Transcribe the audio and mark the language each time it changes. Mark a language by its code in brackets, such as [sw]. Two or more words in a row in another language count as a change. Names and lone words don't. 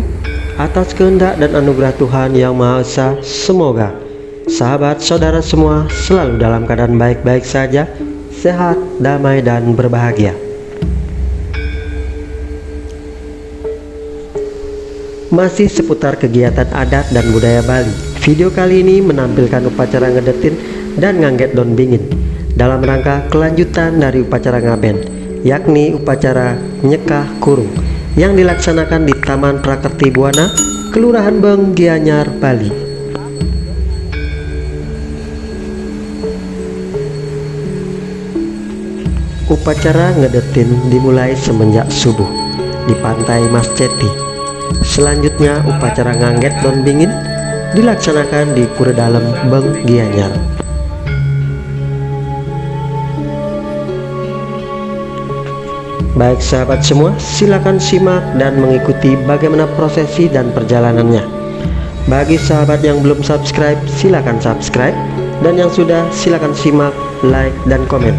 [id] Atas kehendak dan anugerah Tuhan Yang Maha Esa, semoga sahabat saudara semua selalu dalam keadaan baik-baik saja, sehat, damai, dan berbahagia. Masih seputar kegiatan adat dan budaya Bali, video kali ini menampilkan upacara ngedetin dan ngangget daun bingin dalam rangka kelanjutan dari upacara ngaben, yakni upacara nyekah kurung yang dilaksanakan di Taman Prakerti Buana, Kelurahan Beng, Gianyar, Bali. Upacara ngedetin dimulai semenjak subuh di Pantai Mas Ceti. Selanjutnya upacara ngangget daun bingin dilaksanakan di Pura Dalem, Beng, Gianyar. Baik sahabat semua, silakan simak dan mengikuti bagaimana prosesi dan perjalanannya. Bagi sahabat yang belum subscribe, silakan subscribe, dan yang sudah silakan simak, like, dan komen.